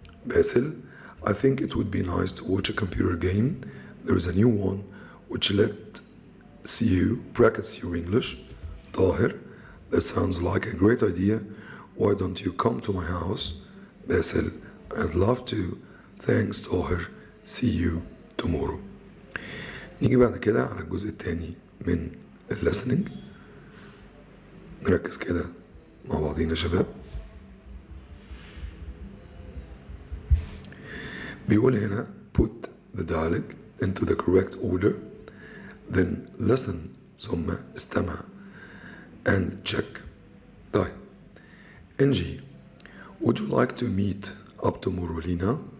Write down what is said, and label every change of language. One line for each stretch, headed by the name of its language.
English: Basel I think it would be nice to watch a computer game. There is a new one which lets you practice your English. Taher that sounds like a great idea. Why don't you come to my house? Basel I'd love to. Thanks Taher. See you tomorrow.
Arabic: نيجي بعد كده على الجزء الثاني من listening. نركز كده مع بعضينا يا شباب. بيقول هنا
English: put the dialogue into the correct order, then listen
Arabic: ثم استمع
English: and check. طيب NG would you like to meet up tomorrow Lina?